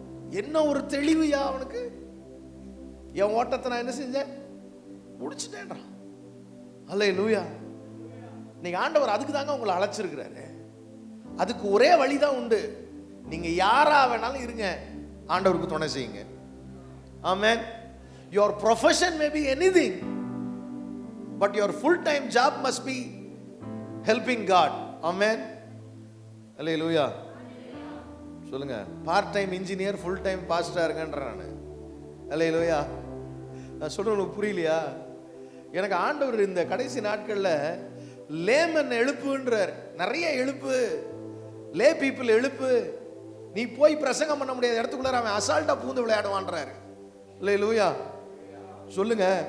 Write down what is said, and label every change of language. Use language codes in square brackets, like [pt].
[ta] என்ன ஒரு தெளிவுயா அவனுக்கு! என் ஓட்டத்தை நான் என்ன செஞ்சேன்? முடிச்சுட்டேன். அல்லேலூயா. இன்னைக்கு ஆண்டவர் அதுக்கு தாங்க உங்களை அழைச்சிருக்கிறாரு. அதுக்கு ஒரே வழிதான் உண்டு. நீங்க யாரா வேணாலும் இருங்க, ஆண்டவருக்கு துணை செய்யுங்க. ஆமென். [en] Your profession may be anything, but your full-time job must be helping God. Amen. Hallelujah. [ta] சொல்லுங்க, part time engineer full time பாஸ்டரா இருக்கேன்றான் நான். ஹல்லேலூயா. நான் சொல்றது உங்களுக்கு புரியலையா? எனக்கு ஆண்டவர் இந்த கடைசி நாட்களில் லேமன் எழுப்புன்றார். நிறைய எழுப்பு, லே பீப்புள் எழுப்பு. நீ போய் பிரசங்கம் பண்ண முடியாத இடத்துக்குள்ள அவன் அசால்ட்டா பூந்து விளையாடுவான்றாரு. ஹல்லேலூயா. சொல்லுங்க.